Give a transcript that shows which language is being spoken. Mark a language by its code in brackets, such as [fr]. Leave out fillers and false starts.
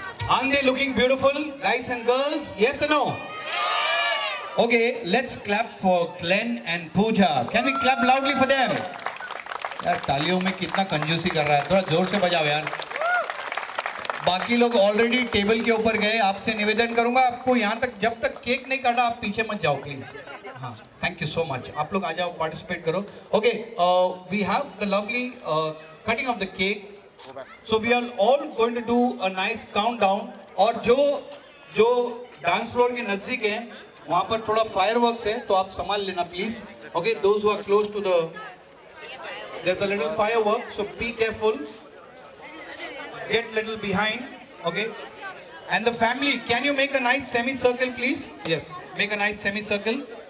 [en] Aren't they looking beautiful, guys and girls? Yes or no? Okay, let's clap for Glenn and Pooja. Can we clap loudly for them? [hi] यार तालियों में कितना कंजूसी कर रहा है, थोड़ा जोर से बजाओ यार. बाकी लोग ऑलरेडी टेबल के ऊपर गए. आपसे निवेदन करूंगा, आपको यहाँ तक जब तक केक नहीं काटा आप पीछे मत जाओ प्लीज. [en] हाँ, thank you so much. [hi] आप लोग आ जाओ, पार्टिसिपेट करो. [en] Okay, we have the lovely cutting of the cake. So we are all going to do a nice countdown. [hi] और जो डांस फ्लोर के नजदीक है वहाँ पर थोड़ा फायरवर्क्स है, तो आप संभाल लेना please. [en] Okay, those who are close to the, there's a little firework, so be careful. Get little behind. Okay, and the family, can you make a nice semicircle please? Yes, make a nice semicircle.